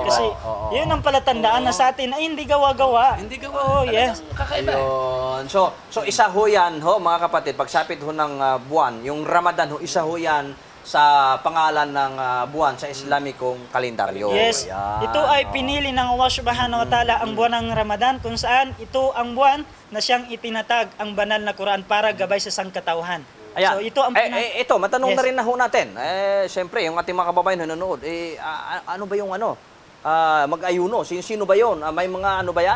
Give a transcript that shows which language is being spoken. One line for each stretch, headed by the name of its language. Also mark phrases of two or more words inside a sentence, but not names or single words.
Filipino: Kasi yun ang palatandaan na sa atin ay hindi gawa-gawa. Hindi gawa. Yes. Kakaiba. Ayun. So isa ho yan, mga kapatid, pagsapit ho ng buwan, yung Ramadan isa ho yan sa pangalan ng buwan sa Islamikong kalendaryo. Yes. Ayan. Ito ay pinili ng Allah
Arabic: سبحانه وتعالى
Filipino: ang buwan ng Ramadan, kung saan ito ang buwan na siyang itinatag ang banal na Quran para gabay sa sangkatauhan. Ayan. So ito ang ito, matanong Yes. na rin na ho natin. Siyempre, yung ating mga kababayan na nanonood, ano ba yung mag-ayuno? Sino ba yun? May mga ano ba yan?